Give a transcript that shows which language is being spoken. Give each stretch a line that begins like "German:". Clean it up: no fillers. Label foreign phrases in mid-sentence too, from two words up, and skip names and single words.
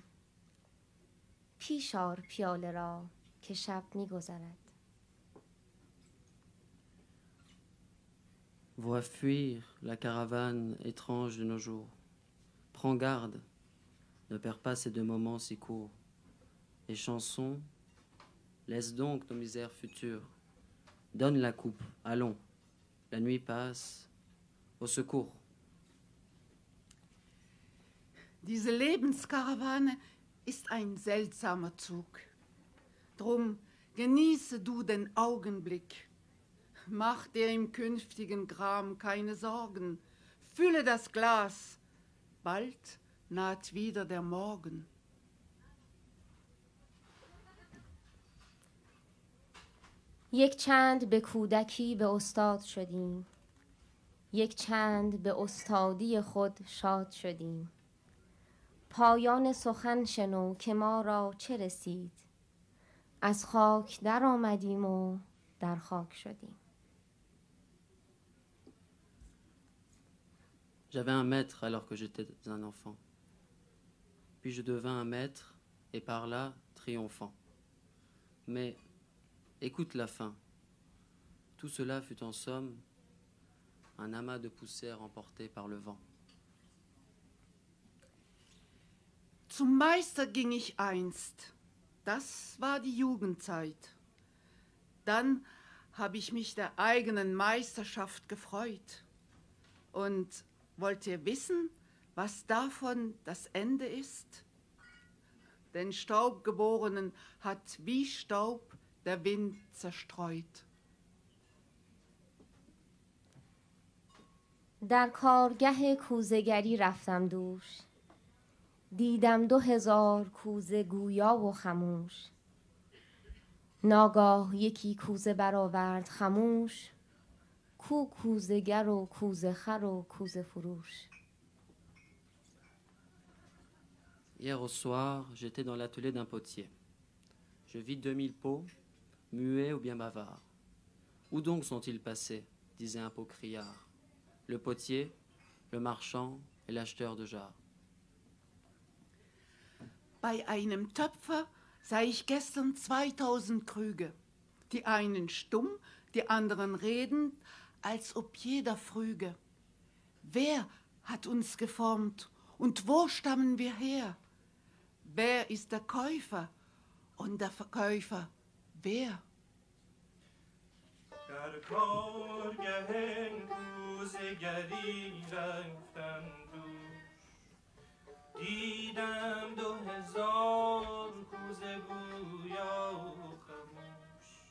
Persian: پیش آر پیاله را که شب می گذرد.
French: Vois fuir la caravane étrange de nos jours. Prends garde, ne perds pas ces deux moments si courts. Les chansons, laisse donc nos misères futures. Donne la coupe, allons, la nuit passe, au secours.
German: Diese Lebenskarawane ist ein seltsamer Zug. Drum genieße du den Augenblick. Mach dir im künftigen Gram keine Sorgen. Fülle das Glas. Bald naht wieder der Morgen.
Persian: یک چند به کودکی به استاد شدیم، یک چند به استادی خود شاد شدیم. پایان سخن شنو که ما را چه رسید، از خاک در آمدیم و در خاک شدیم.
French: J'avais un maître alors que j'étais un enfant. Puis je devins un maître et par là triomphant. Mais écoute la fin. Tout cela fut en somme un amas de poussière emporté par le vent.
German: Zum Meister ging ich einst. Das war die Jugendzeit. Dann habe ich mich der eigenen Meisterschaft gefreut. Und wollt ihr wissen, was davon das Ende ist? Den Staubgeborenen hat wie Staub der Wind zerstreut.
Persian: در کارگه کوزه‌گری رفتم دوش، دیدم 2000 کوزه گویا و خموش. ناگاه یکی کوزه برآورد خموش، کو کوزه‌گر و کوزه خر و کوزه فروش.
French: Hier au soir, j'étais dans l'atelier d'un potier. Je vis 2000 pots, muets ou bien bavards. Où donc sont-ils passés, disait un pot criard. Le potier, le marchand et l'acheteur de jarres.
German: Bei einem Töpfer sah ich gestern 2000 Krüge. Die einen stumm, die anderen redend, als ob jeder früge. Wer hat uns geformt und wo stammen wir her? Wer ist der Käufer und der Verkäufer wer?
Persian: در کارگه کوزه‌گری رفتم دوش، دیدم 2000 کوزه گویا و خموش.